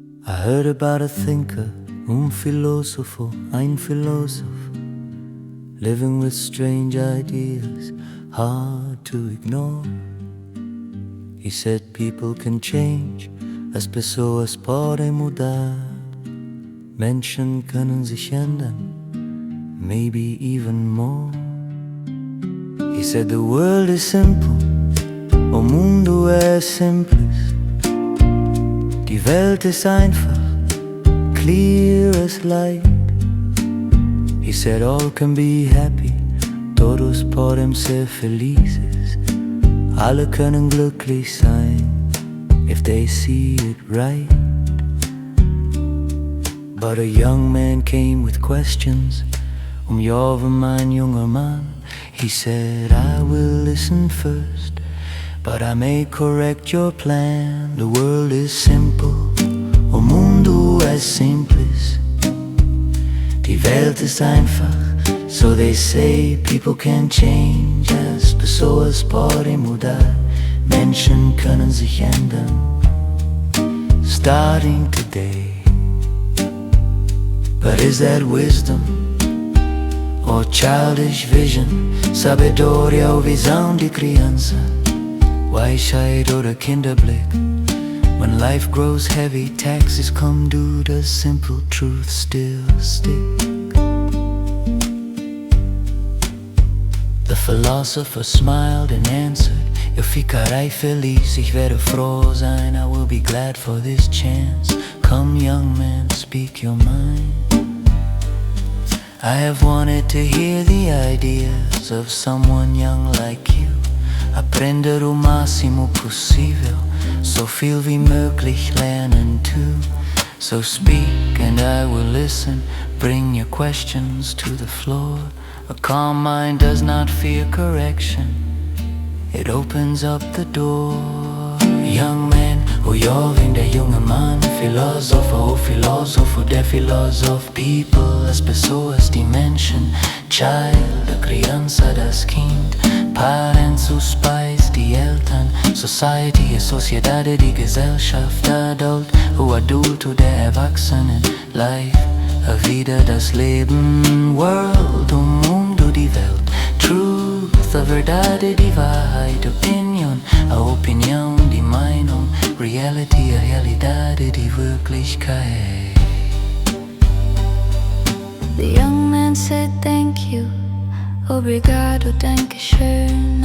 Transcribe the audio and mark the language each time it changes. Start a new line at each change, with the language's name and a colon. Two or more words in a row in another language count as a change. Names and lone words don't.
English: I heard about a thinker,
German: filosofo, ein Philosoph,
English: living with strange ideas, hard to ignore. He said people can change,
Portuguese: as pessoas podem mudar.
German: Menschen können sich ändern,
English: maybe even more. He said the world is simple,
Portuguese: o mundo é simples.
German: Die Welt ist einfach,
English: clear as light. He said all can be happy,
Portuguese: todos podem ser felizes.
German: Alle können glücklich sein,
English: if they see it right. But a young man came with questions.
German: Jove mein junger Mann.
English: He said, I will listen first, but I may correct your plan. The world is simple,
Portuguese: o mundo é simples.
German: Die Welt ist einfach,
English: so they say. People can change,
Portuguese: as pessoas podem mudar.
German: Menschen können sich ändern,
English: starting today. But is that wisdom or childish vision?
Portuguese: Sabedoria ou visão de criança?
German: Weisheit oder Kinderblick?
English: When life grows heavy, taxes come due, does simple truth still stick? The philosopher smiled and answered,
Portuguese: eu ficarei feliz,
German: ich werde froh sein.
English: I will be glad for this chance. Come young man, speak your mind. I have wanted to hear the ideas of someone young like you.
Portuguese: Aprender o máximo possível,
German: so viel wie möglich lernen too.
English: So speak and I will listen, bring your questions to the floor. A calm mind does not fear correction, it opens up the door. Young man,
Portuguese: o jovem,
German: der junge Mann.
English: Philosopher, o Philosopher,
German: der Philosoph.
English: People,
Portuguese: as pessoas,
German: die Menschen.
English: Child,
Portuguese: a criança,
German: das Kind.
English: Parents,
Portuguese: os pais,
German: die Eltern. Society,
Portuguese: a sociedade,
German: die Gesellschaft.
English: Adult,
Portuguese: o adulto,
German: der Erwachsene. Life,
Portuguese: a vida,
German: das Leben.
English: World,
Portuguese: o mundo,
German: die Welt. Truth,
Portuguese: a verdade,
German: die Wahrheit.
English: Opinion,
Portuguese: a opinião,
German: die Meinung. Reality,
Portuguese: a realidade,
German: die Wirklichkeit.
English: The young man said thank you, obrigado, dankeschön.